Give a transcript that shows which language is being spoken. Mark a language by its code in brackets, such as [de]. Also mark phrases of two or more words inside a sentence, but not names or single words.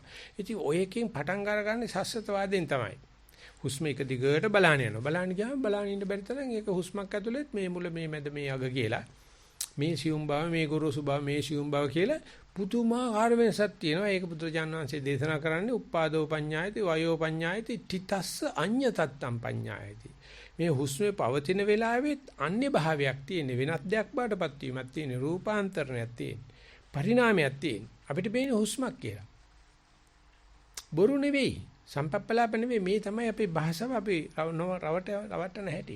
[si] ඉතින් ඔය එකකින් පටන් ගන්නගන්නේ සස්සතවාදයෙන් තමයි. හුස්ම එක දිගට බලාන යනවා. බලාන ගියාම බලාන ඉන්න බැරි තරම් ඒක හුස්මක් ඇතුළෙත් මේ මුල මේ මැද මේ අග කියලා. මේ සියුම් බව මේ ගොරෝසු බව මේ සියුම් බව කියලා පුදුමාකාර වෙනසක් තියෙනවා. ඒක බුදුරජාණන් වහන්සේ දේශනා කරන්නේ [pi] උප්පාදෝ පඤ්ඤායති වයෝ පඤ්ඤායති තිතස්ස අඤ්ඤතත්තම් පඤ්ඤායති. [si] මේ හුස්මේ පවතින වෙලාවෙත් අන්‍ය භාවයක් තියෙන වෙනත් දෙයක් බාටපත් වීමක් තියෙන රූපාන්තරණයක් තියෙන පරිණාමයක් තියෙන අපිට බේන හුස්මක් කියලා. බොරු නෙවෙයි සම්පප්පලාප නෙවෙයි මේ තමයි අපේ භාෂාව අපි රවටන හැටි.